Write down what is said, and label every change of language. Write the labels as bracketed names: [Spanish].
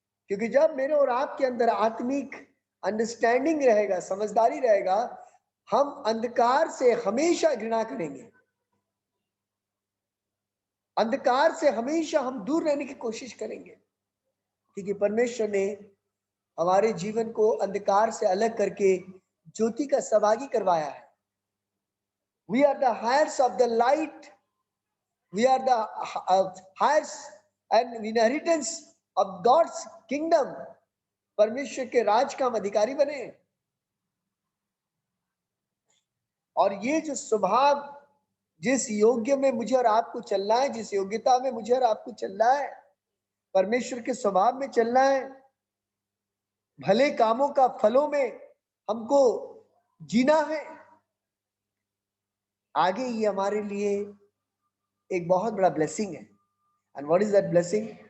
[Hindi] क्योंकि जब मेरे और आपके अंदर आत्मिक अंडरस्टैंडिंग रहेगा, समझदारी रहेगा, हम अंधकार से हमेशा घृणा करेंगे। अंधकार से हमेशा हम दूर रहने की कोशिश करेंगे, क्योंकि परमेश्वर ने हमारे जीवन को अंधकार से अलग करके ज्योति का सहभागी करवाया है। [English] We are the heirs of the light. We are the heirs and inheritance of God's kingdom. [Hindi] परमेश्वर के राज का हम अधिकारी बने। और ये जो स्वभाव, जिस योग्य में मुझे और आपको चलना है, जिस योग्यता में मुझे और आपको चलना है, परमेश्वर के स्वभाव में चलना है, भले कामों का फलों में हमको जीना है, आगे ये हमारे लिए एक बहुत बड़ा ब्लेसिंग है। [English] And what is that blessing?